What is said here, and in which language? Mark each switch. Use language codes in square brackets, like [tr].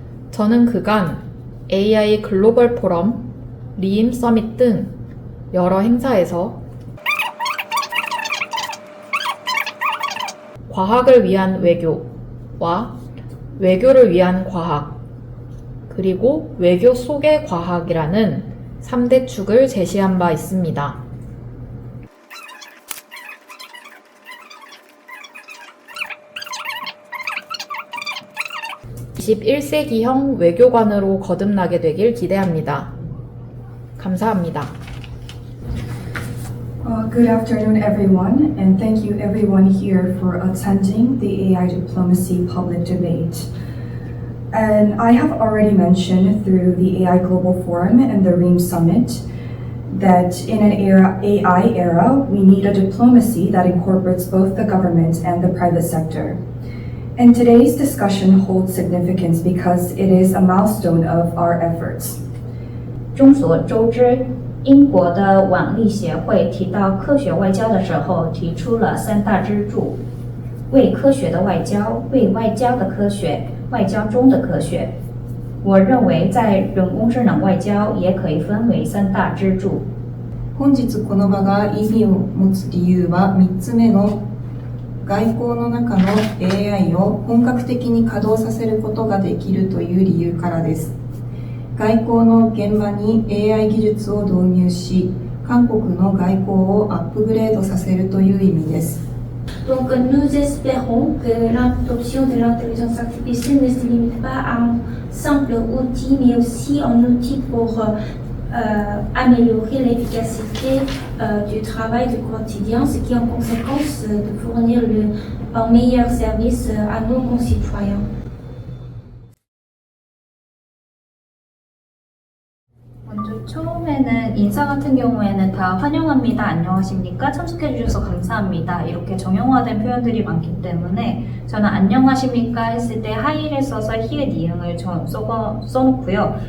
[ko] 저는 그간 AI 글로벌 포럼, 리임 서밋 등 여러 행사에서 과학을 위한 외교와 외교를 위한 과학, 그리고 외교 속의 과학이라는 3대 축을 제시한 바 있습니다. 21세기형 외교관으로 거듭나게 되길 기대합니다. 감사합니다. [en] Good afternoon, everyone, and thank you everyone here for attending the AI Diplomacy public debate. And I have already mentioned through the AI Global Forum and the REAM Summit that in an AI era, we need a diplomacy that incorporates both the government and the private sector. And today's discussion holds significance because it is a milestone of our efforts. [zh] 众所周知，英国的网力协会提到科学外交的时候，提出了3大支柱：为科学的外交、为外交的科学、外交中的科学。我认为在人工智能外交也可以分为3大支柱。 [ja] 本日この場が意義を持つ理由は3つ目の外交の中の AI を本格的に稼働させることができるという理由からです。外交の現場に AI 技術を導入し、韓国の外交をアップグレードさせるという意味です。 [fr] Donc nous espérons que l'adoption de l'intelligence artificielle ne se limite pas à un simple outil, mais aussi un outil pour améliorer l'efficacité du travail du quotidien, ce qui a en conséquence de fournir un meilleur service à nos concitoyens. [ko] 먼저 처음에는 인사 같은 경우에는 다 환영합니다, 안녕하십니까, 참석해 주셔서 감사합니다 이렇게 정형화된 표현들이 많기 때문에 저는 안녕하십니까 했을 때 하이를 써서 히읗 이응을 써놓고요.